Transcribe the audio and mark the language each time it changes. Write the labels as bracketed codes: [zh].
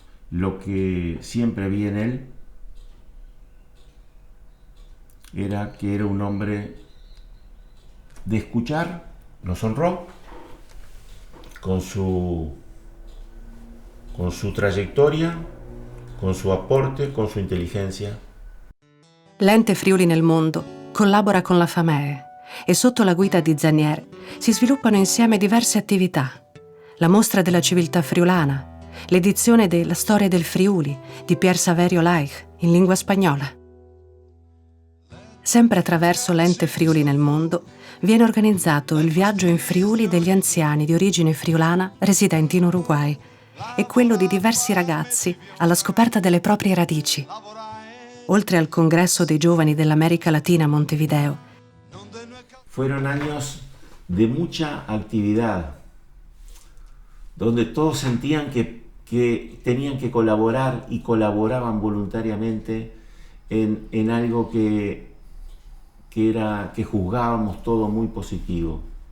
[es] Lo que siempre vi en él era que era un hombre de escuchar. Nos honró con su trayectoria, con su aporte, con su inteligencia. [it] L'Ente Friuli nel Mondo collabora con la FAMEE e sotto la guida di Zanier si sviluppano insieme diverse attività. La mostra della civiltà friulana, l'edizione della Storia del Friuli di Pier Saverio Laich in lingua spagnola. Sempre attraverso l'Ente Friuli nel Mondo viene organizzato il viaggio in Friuli degli anziani di origine friulana residenti in Uruguay e quello di diversi ragazzi alla scoperta delle proprie radici. Oltre al congresso dei giovani dell'America Latina a Montevideo. [es] Fueron años de mucha actividad, donde todos sentían que tenían que colaborar y colaboraban voluntariamente en algo que juzgábamos todo muy positivo.